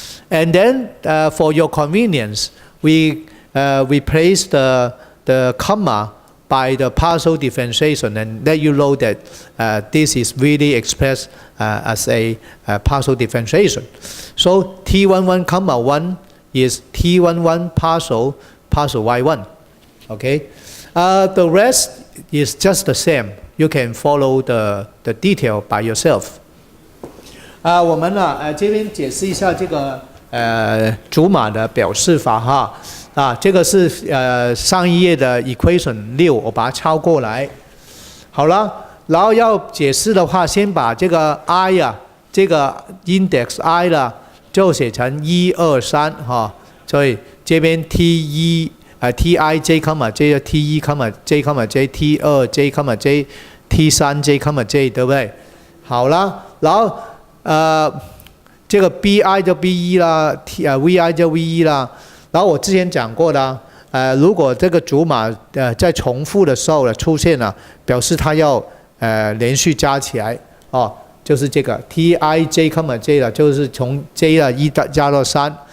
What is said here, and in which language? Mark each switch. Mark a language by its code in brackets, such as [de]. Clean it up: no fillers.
[en] And then for your convenience, we replace the comma by the partial differentiation and let you know that this is really expressed as a partial differentiation. So T11 comma 1 is T11 partial y1. Okay, the rest is just the same. You can follow the detail by yourself. [zh] 我们这边解释一下这个竹马的表示法哈。这个是上一页的 equation 6，我把它抄过来。好了，然后要解释的话，先把这个 I 这个 index I 就写成1、2、3哈。所以这边 T1 Ti j, j T1 j, j T2 j, j T3 j, j 对不对？好了，然后这个 Bi 就 B1 啦，Vi 就 V1 啦。然后我之前讲过的，如果这个组码在重复的时候出现了，表示它要连续加起来哦，就是这个 Ti j, j 了，就是从 j 1加到3。